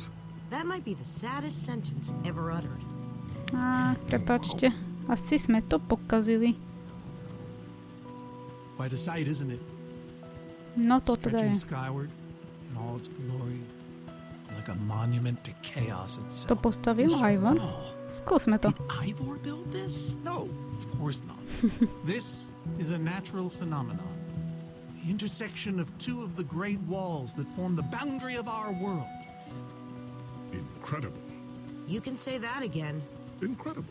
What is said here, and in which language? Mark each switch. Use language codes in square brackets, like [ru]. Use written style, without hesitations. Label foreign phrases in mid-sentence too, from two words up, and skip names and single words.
[en] That might be the saddest sentence ever uttered. [sk] Prepáčte. Asi sme to pokazili. [en] Quite a sight, isn't it? [sk] No to teda [en] Stretching [sk] je. [en] skyward in all its glory, like a monument to chaos [sk] To [en] itself. [sk] postavil Ivor? Skúsme to. [en] Did Ivor build this? No, of course not. This is a natural phenomenon. The intersection of two of the great walls that form the boundary of our world. Incredible. You can say that again. Incredible.